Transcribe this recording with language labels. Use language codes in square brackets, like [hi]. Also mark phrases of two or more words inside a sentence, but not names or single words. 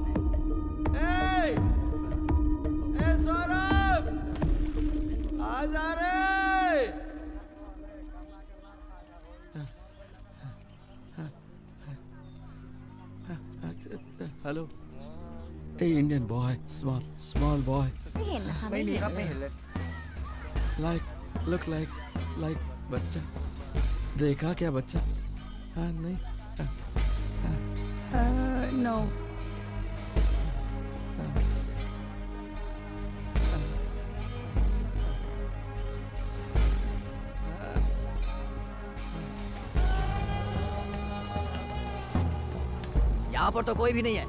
[hi] ए सौरभ, आ जा रे। [en] hello, ए Indian boy, small boy, [th] ไม่มีครับไม่เห็นเลย [en] look like बच्चा। [hi] देखा क्या बच्चा? हाँ नहीं। नो। यहाँ पर तो कोई भी नहीं है।